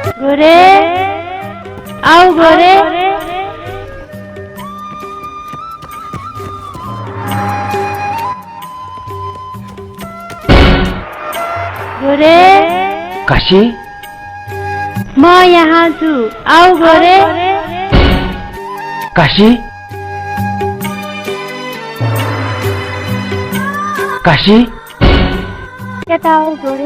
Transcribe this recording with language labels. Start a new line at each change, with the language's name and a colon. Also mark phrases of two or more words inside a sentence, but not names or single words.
Nepali: गोरे आओ गोरे गोरे काशी म यहाँ छु आओ गोरे काशी काशी यता आओ गोरे